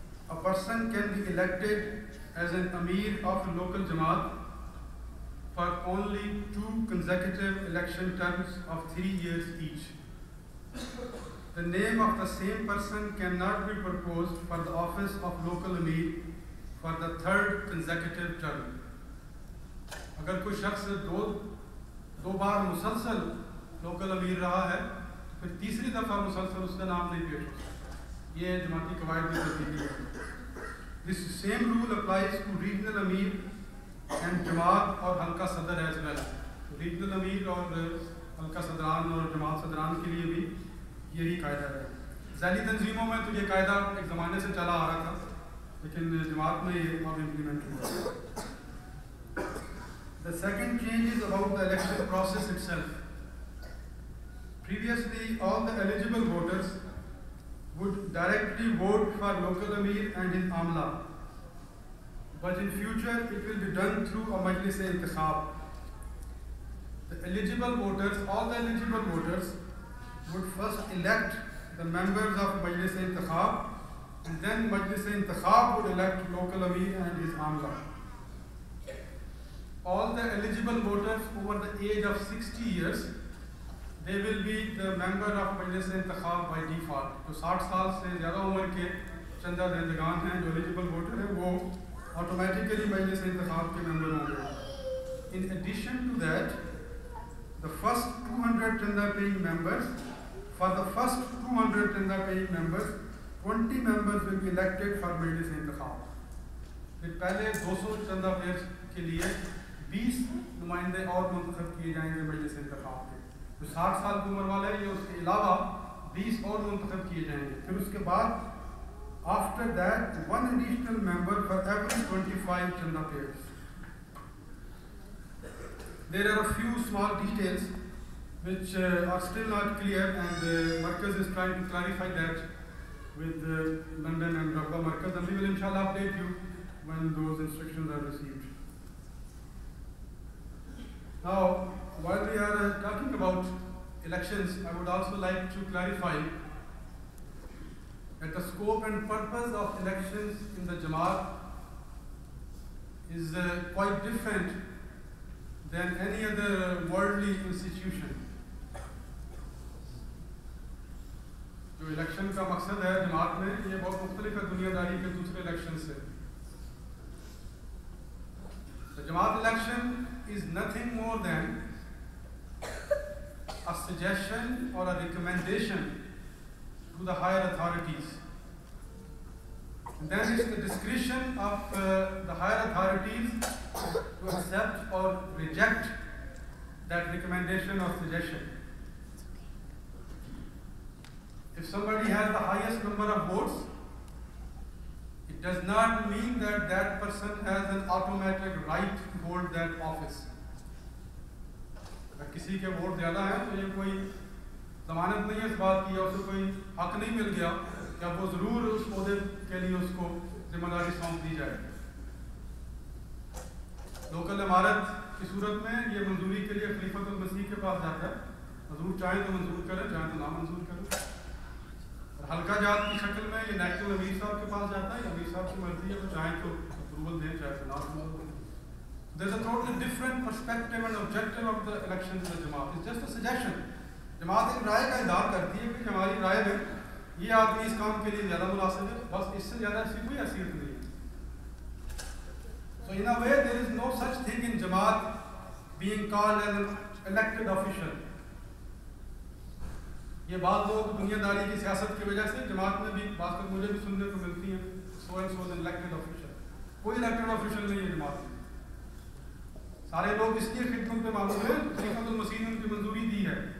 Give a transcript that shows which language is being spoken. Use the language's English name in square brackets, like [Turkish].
[English] A person can be elected as an Amir of a local Jamaat for only 2 consecutive election terms of 3 years each. The name of the same person cannot be proposed for the office of local Amir for the 3rd consecutive term. [Urdu] اگر کوئی شخص دو بار مسلسل local امیر رہا ہے تو پھر تیسری دفعہ مسلسل اس کا نام نہیں پیش ہو سکتا. یہ جماعتی قواعد کی تبدیلی ہے. [English] This same rule applies to regional امیر and [Urdu] جماعت اور حلقہ صدر [English] as well. [Urdu] ریجنل امیر اور حلقہ صدران اور جماعت صدران کے لیے بھی یہی قاعدہ ہے. ذیلی تنظیموں میں تو یہ قاعدہ ایک زمانے سے چلا آ رہا تھا, لیکن جماعت میں یہ اب امپلیمنٹ ہوا. [English] The second change is about the election process itself. Previously, all the eligible voters would directly vote for local Amir and his Amla. But in future, it will be done through a Majlis-e-Intikhab. The eligible voters, all the eligible voters would first elect the members of Majlis-e-Intikhab, and then Majlis-e-Intikhab would elect local Amir and his Amla. All the eligible voters over the age of 60 years, they will be the member of Majlis-e-Intikhab by default. [Urdu] تو 60 سال سے زیادہ عمر کے چندہ دہندگان ہیں جو [English] eligible voter [Urdu] ہیں, وہ automatically Majlis-e-Intikhab کے member ہوں گے. [English] In addition to that, the first 200 چندہ paying members, for the first 200 چندہ paying members, 20 members will be elected for Majlis-e-Intikhab. [Urdu] پھر پہلے 200 چندہ پیئرس کے لیے 20 نمائندے اور منتخب کیے جائیں گے مجلس انتخاب کے. جو 60 سال کی عمر والے ہیں, یہ اس کے علاوہ 20 اور منتخب کیے جائیں گے. پھر اس کے بعد [English] after that one additional member for every 25 chanda pairs. There are a few small details which are still not clear, and Markaz is trying to clarify that with London and Rabba Markaz, and we will inshallah update you when those instructions are received. Now, while we are talking about elections, I would also like to clarify that the scope and purpose of elections in the Jamaat is quite different than any other worldly institution. [Urdu] جو election کا مقصد ہے جماعت میں, یہ بہت مختلف ہے دنیا داری کے دوسرے الیکشن سے. [English] The Jamaat election is nothing more than a suggestion or a recommendation to the higher authorities. And then it's the discretion of the higher authorities to accept or reject that recommendation or suggestion. If somebody has the highest number of votes, it does not mean that that person has an automatic right to hold that office. [Urdu] اگر کسی کے vote زیادہ ہیں تو یہ کوئی ضمانت نہیں ہے اس بات کی, یا اسے کوئی حق نہیں مل گیا کہ اب وہ ضرور اس عہدے کے لیے اس کو ذمہ داری سونپ دی جائے. لوکل عمارت کی صورت میں یہ منظوری کے لیے خلیفۃ المسیح کے پاس جاتا ہے. حضور چاہیں تو منظور کریں, چاہیں تو نہ منظور کریں. حلقہ جات کی شکل میں یہ نیشنل امیر صاحب کے پاس جاتا ہے, یا امیر صاحب کی مرضی ہے, تو چاہیں تو اپروول دیں, چاہے تو نہ اپروول دیں. [English] There is a totally different perspective and objective of the elections in the Jamaat. It's just a suggestion. [Urdu] جماعت ایک رائے کا اظہار کرتی ہے کہ ہماری رائے میں یہ آدمی اس کام کے لیے زیادہ مناسب ہے, بس اس سے زیادہ ایسی کوئی حیثیت نہیں ہے. [English] So in a way there is no such thing in Jamaat being called as an elected official. [Urdu] یہ بعض لوگ دنیا داری کی سیاست کی وجہ سے جماعت میں بھی بعض تک مجھے بھی سننے کو ملتی ہیں [English] so and so an elected official. [Urdu] کوئی [English] elected official [Urdu] نہیں ہے جماعت میں. سارے لوگ اس لیے خدمت میں معمول ہیں, خلیفۃ المسیح نے ان کی منظوری دی ہے.